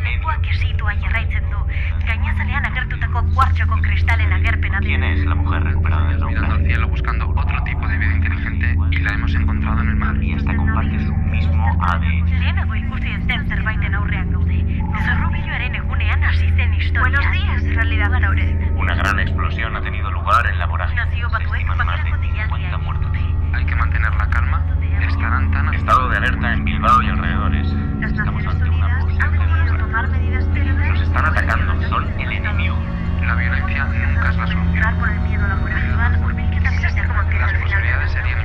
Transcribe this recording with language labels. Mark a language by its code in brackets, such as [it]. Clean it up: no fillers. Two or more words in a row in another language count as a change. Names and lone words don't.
[eu] Munduak esitua jarraitzen du. Gainazalean agertutako kuartzoko kristalen agerpena. [es] ¿Quién es la mujer recuperada del Mirando al naufragio? cielo buscando otro tipo de vida inteligente y la hemos encontrado en el mar. Y esta comparte su mismo ADN. [eu] Lehenago ikusi ez den zerbaiten aurrean gaude. Zorrubiloaren egunean hasi zen historia. [es] Buenos días, realidad Laure. Una gran explosión ha tenido lugar en la vorágine. [eu] Nazio [es] Se [eu] batuek [es] estiman más de [eu] bakerako [es] 50 [eu] deialdia [es] muertos. Hay que mantener la calma. Estarán tan... Estado de alerta en Bilbao y alrededores. Las Estamos Naciones ante una Unidas han posible decidido guerra. tomar medidas severas. Nos están atacando, son el enemigo. La violencia nunca es la solución. Por el miedo laboral. Las posibilidades serían